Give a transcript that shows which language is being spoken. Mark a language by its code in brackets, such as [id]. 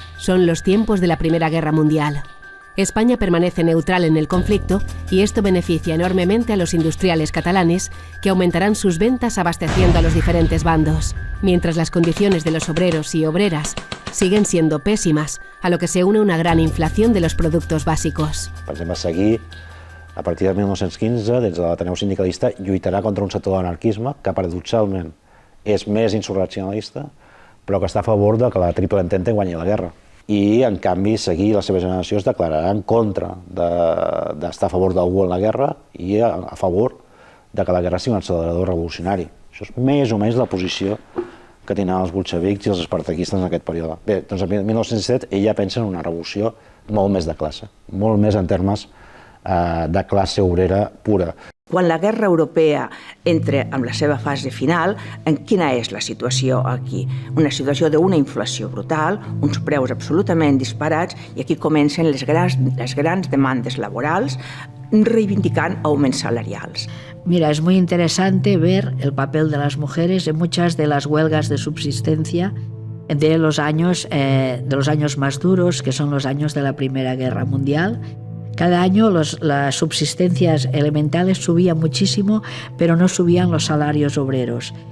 [es] Son los tiempos de la Primera Guerra Mundial. España permanece neutral en el conflicto y esto beneficia enormemente a los industriales catalanes que aumentarán sus ventas abasteciendo a los diferentes bandos, mientras las condiciones de los obreros y obreras siguen siendo pésimas, a lo que se une una gran inflación de los productos básicos. [ca] Per exemple, Seguí, a partir de 1915, des de l'Ateneu Sindicalista, lluitarà contra un sector de l'anarquisme que paradoxalment és més insurreccionalista, però que està a favor de que la Triple Entente guanyi la guerra. I, en canvi, Seguí i la seva generació es declararà en contra d'estar a favor d'algú en la guerra i a favor de que la guerra sigui un accelerador revolucionari. Això és més o menys la posició que tenen els bolxevics i els espartaquistes en aquest període. Bé, doncs en 1907 ella pensa en una revolució molt més de classe, molt més en termes de classe obrera pura. Quan la guerra europea entra en la seva fase final, en quina és la situació aquí? Una situació d'una inflació brutal, uns preus absolutament disparats, i aquí comencen les grans demandes laborals, reivindicant auments salarials. [es] Mira, es muy interesante ver el papel de las mujeres en muchas de las huelgas de subsistencia de los años más duros, que son los años de la Primera Guerra Mundial. Cada año las subsistencias elementales subían muchísimo, pero no subían los salarios obreros.